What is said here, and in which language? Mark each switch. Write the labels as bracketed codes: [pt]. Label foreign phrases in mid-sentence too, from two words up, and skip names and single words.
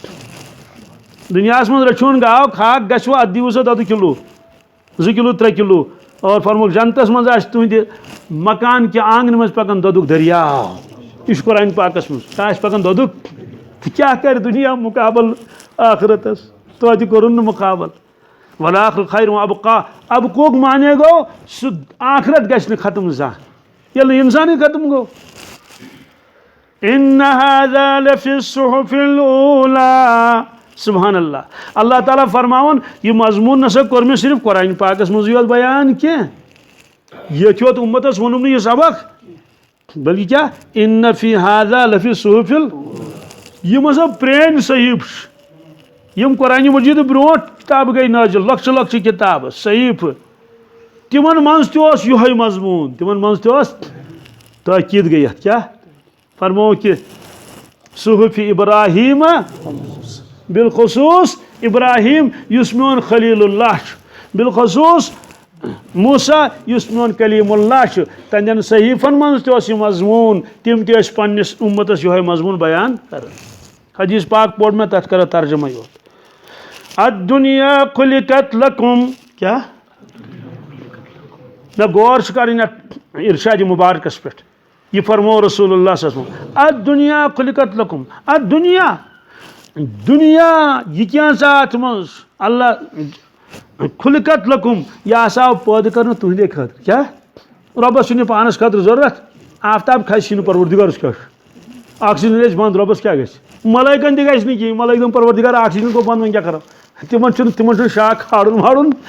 [ks] تہٕ دُنیاہس منٛز رچھون گاو کھاک گژھوٕ اتھ دِیِو سا 2 کِلوٗ 2 کِلوٗ 3 کِلوٗ اور فرموکھ جنتس منٛز آسہِ تُہنٛدِ مکان کہِ آنٛگنہٕ منٛز پکان دۄدُک دٔریاو یہِ چھُ قرآنِ پاکس منٛز کیٛاہ آسہِ پکان دۄدُک تہٕ کیٛاہ کرِ دُنیا مُقابل آخرتس توتہِ کوٚرُن نہٕ مُقابل [ar] والآخرتُ خیر وابقا [ks] ابقُک معنی گوٚو سُہ آخرت گژھِ نہٕ ختم زانٛہہ ییٚلہِ نہٕ انسانٕے ختم گوٚو [ar] ان هذا لفی الصحف الاولی سبحان اللہ [ks] اللہ تعالیٰ فرماون یہ مضمون نسا کوٚر مےٚ صرف قرآنِ پاکس منٛزٕے یوت بیان کینٛہہ ییٚتہِ یوت اُمتس ووٚنُم نہٕ یہِ سبق بلکہِ کیٛاہ [ar] ان فی هذا لفی الصحف [ks] یِم ہسا پرٛٲنۍ صحیٖف چھِ یِم قرآنِ مجیٖدٕ برونٛٹھ کِتابہٕ گٔے نٲزِل لۄکچہِ لۄکچہِ کِتابہٕ صحیٖفہٕ تِمن منٛز تہِ اوس یِہوے مضموٗن تِمن منٛز تہِ اوس تٲکیٖد گٔے یتھ کیٛاہ فرمووُکھ کہِ صحف ابراہیٖم بالخصوٗص ابراہیٖم یُس میون خلیٖل اللہ چھُ بالخصوٗص موسیٰ یُس میون کلیٖم اللہ چھُ تہنٛدٮ۪ن صحیٖفن منٛز تہِ اوس یہِ مضموٗن تِم تہِ ٲسۍ پننِس اُمتس یِہوے مضموٗن بیان کران حدیث پاک پوٚر مےٚ تتھ کرو ترجمہ یوت [ar] الدنیا خلقت لکم [ks] کیٛاہ نہ غور چھُ کرٕنۍ اتھ ارشادِ مبارکس پٮ۪ٹھ یہ فرمو [ar] رسول اللہ صلی اللہ علیہ وسلم الدنیا خلقت لکم [ks] الدنیا دنیا یہ کیٛاہ اتھ منٛز اللہ [ar] خلقت لکم [ks] یہ ہسا آو پٲدٕ کرنہٕ تُہنٛدے خٲطرٕ کیٛاہ رۄبس چھُنہٕ پانس خٲطرٕ ضروٗرت آفتاب کھسہِ نہٕ پروردگارس کیٛاہ چھُ آکسیجن گژھِ بنٛد رۄبس کیٛاہ گژھِ ملٲیکن تہِ گژھِ نہٕ کِہینۍ ملٲیک دپن پروردگار آکسیجن گوٚو بنٛد وۄنۍ کیٛاہ کرو تِمن چھُنہٕ شاخ کھالُن وارُن